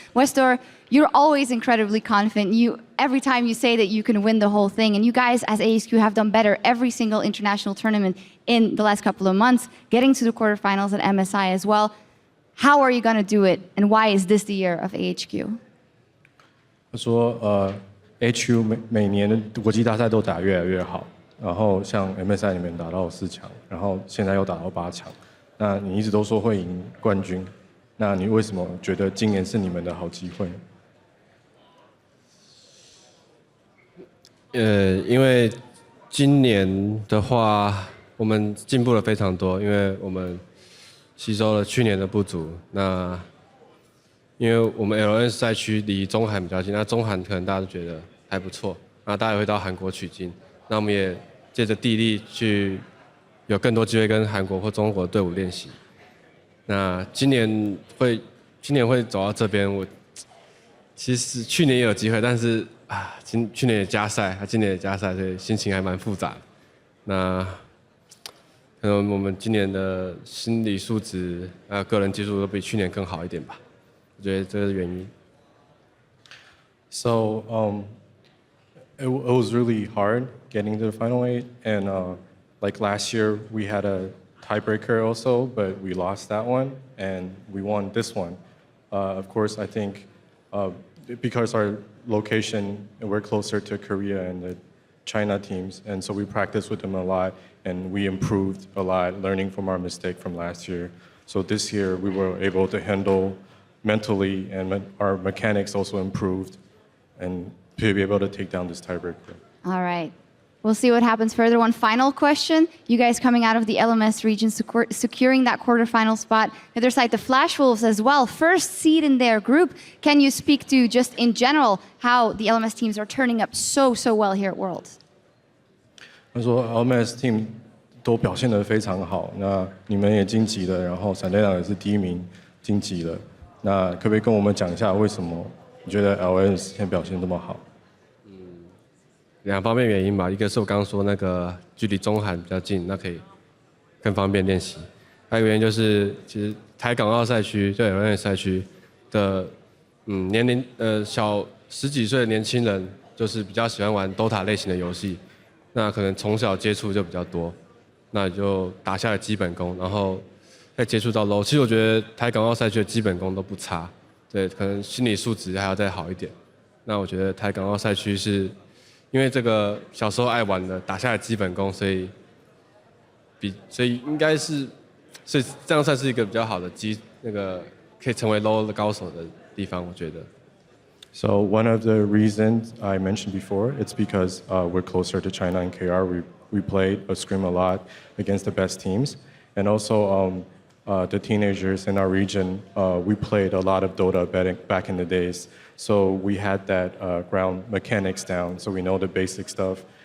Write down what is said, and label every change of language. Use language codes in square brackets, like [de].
[en] Westor, you're always incredibly confident. Every time you say that you can win the whole thing, and you guys as AHQ have done better every single international tournament in the last couple of months, getting to the quarterfinals at MSI as well. How are you going to do it, and why is this the year of AHQ? [zh] 他说，HQ 每年的国际大赛都打越来越好，然后像 MSI 里面打到4强，然后现在又打到8强。那你一直都说会赢冠军，那你为什么觉得今年是你们的好机会？因为今年的话，我们进步了非常多，因为我们吸收了去年的不足。那因为我们 LN 赛区离中韩比较近，那中韩可能大家都觉得还不错，那大家也会到韩国取经，那我们也借着地利去有更多机会跟韩国或中国的队伍练习。那今年会走到这边，我其实去年也有机会，但是去年也加赛，今年也加赛，所以心情还蛮复杂的。那可能我们今年的心理素质还有个人技术都比去年更好一点吧。我觉得这是原因。 [en] So it was really hard getting to the final 8, and like last year we had a tiebreaker also, but we lost that one, and we won this one. Of course, I think because our location, we're closer to Korea and the China teams, and so we practiced with them a lot, and we improved a lot, learning from our mistake from last year. So this year we were able to handle mentally, and our mechanics also improved, and to be able to take down this tiebreaker. All right. We'll see what happens further. One final question. You guys coming out of the LMS region, securing that quarterfinal spot. The other side, the Flash Wolves as well. First seed in their group. Can you speak to, just in general, how the LMS teams are turning up so well here at Worlds? [zh] 他说 LMS team 都表现得非常好，那你们也晋级了，然后闪电狼也是第1名晋级了。那可不可以跟我们讲一下，为什么你觉得 LMS 现在表现这么好？ 2方面原因吧，一个是我刚刚说那个距离中韩比较近，那可以更方便练习。还有一个原因就是，其实台港澳赛区就 LNS 赛区的年龄小10几岁的年轻人，就是比较喜欢玩 DOTA 类型的游戏，那可能从小接触就比较多，那就打下了基本功，然后再接触到 LOL。其实我觉得台港澳赛区的基本功都不差，对，可能心理素质还要再好一点。那我觉得台港澳赛区是。因为这个小时候爱玩的，打下了基本功，所以应该是，所以这样算是一个比较好的那个可以成为 low 的高手的地方，我觉得。 [en] So one of the reasons I mentioned before, it's because we're closer to China and KR. We played a scrim a lot against the best teams, and also the teenagers in our region. We played a lot of Dota back in the days. So we had that ground mechanics down, so we know the basic stuff.